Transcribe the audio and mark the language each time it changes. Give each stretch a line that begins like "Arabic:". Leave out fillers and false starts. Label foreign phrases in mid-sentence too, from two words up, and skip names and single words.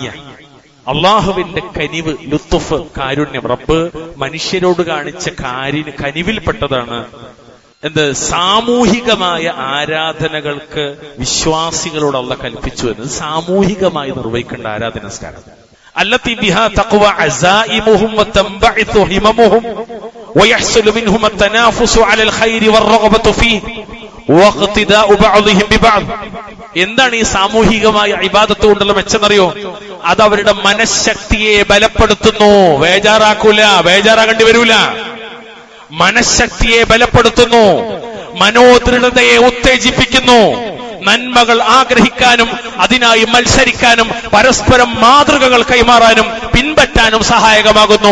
Malayalam: അള്ളാഹുവിന്റെ കനിവ്, ലുത്ഫ്, കാരുണ്യം, റബ്ബ് മനുഷ്യരോട് കാണിച്ച കനിവിൽപ്പെട്ടതാണ് എന്ത്? സാമൂഹികമായ ആരാധനകൾക്ക് വിശ്വാസികളോട് അള്ളാഹ് കൽപ്പിച്ചു എന്നത്. സാമൂഹികമായി നിർവഹിക്കേണ്ട ആരാധന നിസ്കാരം.
Arabic: التي بها تقوى عزائمهم وتنبعث هممهم ويحصل منهم التنافس على الخير والرغبة فيه واقتداء بعضهم ببعض.
Malayalam: എന്താണ് ഈ സാമൂഹികമായ ഇബാദത്ത് കൊണ്ടുള്ള മെച്ചെന്നറിയോ? അത് അവരുടെ മനഃശക്തിയെ ബലപ്പെടുത്തുന്നു. ബേജാറാകേണ്ടി വരൂല. മനഃശക്തിയെ ബലപ്പെടുത്തുന്നു, മനോദൃഢതയെ ഉത്തേജിപ്പിക്കുന്നു, നന്മകൾ ആഗ്രഹിക്കാനും അതിനായി മത്സരിക്കാനും പരസ്പരം മാതൃകകൾ കൈമാറാനും പിൻപറ്റാനും സഹായകമാകുന്നു.